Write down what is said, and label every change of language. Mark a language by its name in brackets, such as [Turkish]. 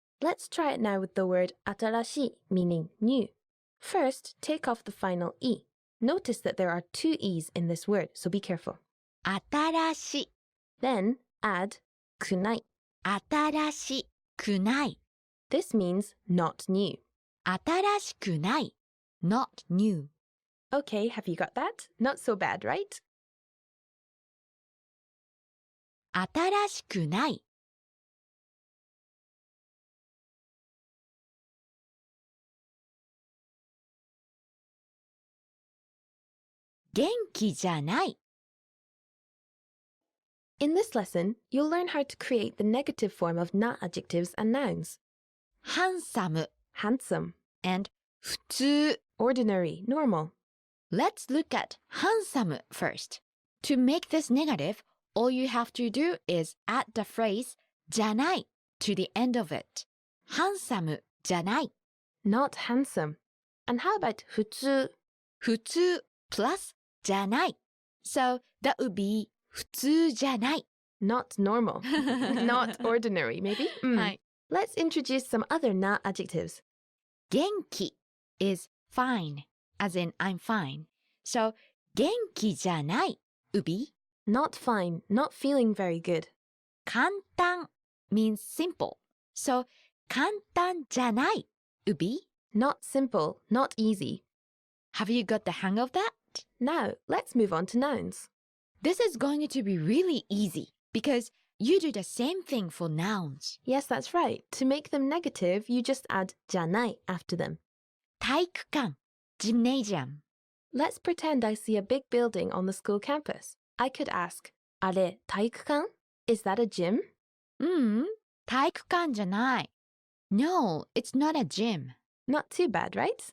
[English] Let's try it now with the word 新しい, meaning new. First, take off the final e. Notice that there are two e's in this word, so be careful. [Japanese] 新しい [English] Then add くない. [Japanese] 新しくない [English] This means not new. [Japanese] 新しくない [English] not new Okay, have you got that? Not so bad, right? [Japanese] 新しくない。元気じゃない。 [English] In this lesson, you'll learn how to create the negative form of na adjectives and nouns. handsome Handsome, and 普通. ordinary, normal. Let's look at handsome first. To make this negative, all you have to do is add the phrase じゃない to the end of it. [Japanese] handsome じゃない。 [English] Not handsome. And how about 普通? [Japanese] 普通 plus じゃない。 [English] So that would be [Japanese] 普通じゃない。 [English] Not normal. Not ordinary, maybe? [Japanese] はい。 [English] Let's introduce some other na adjectives. 元気 is fine, as in I'm fine. So [Japanese] 元気じゃない [English] would be Not fine, not feeling very good. 簡単 means simple. So [Japanese] 簡単じゃない [English] would be Not simple, not easy. Have you got the hang of that? Now, let's move on to nouns. This is going to be really easy because you do the same thing for nouns. Yes, that's right. To make them negative, you just add じゃない after them. 体育館 gymnasium. Let's pretend I see a big building on the school campus. I could ask, [Japanese] あれ、体育館? [English] Is that a gym? [Japanese] 体育館じゃない. [English] No, it's not a gym. Not too bad, right?